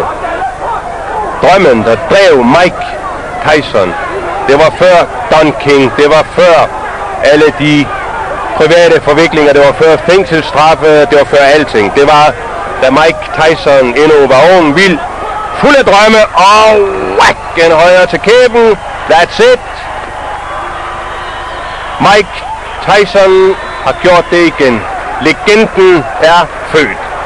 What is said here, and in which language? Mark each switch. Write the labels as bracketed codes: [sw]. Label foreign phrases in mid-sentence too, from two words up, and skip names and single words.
[da] Drømmen, der drev Mike Tyson. Det var før Don King, det var før alle de private forviklinger, det var før fængselsstraffe, det var før alting. Det var, da Mike Tyson endnu var ung, vild, fuld af drømme, og whack, en højre til kæben. [en] That's it. [da] Mike Tyson har gjort det igen. Legenden er født.